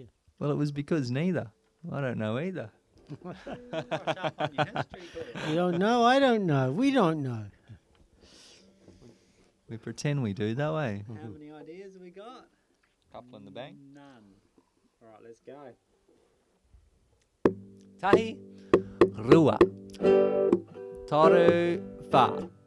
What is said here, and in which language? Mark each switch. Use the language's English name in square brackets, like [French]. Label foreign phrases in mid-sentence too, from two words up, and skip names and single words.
[English] Well, it was because neither. I don't know either. You don't know? I don't know. We don't know. We pretend we do that way. How many ideas have we got? Couple in the bank. None. Alright, let's go. [Māori] Tahi, rua, toru, fa.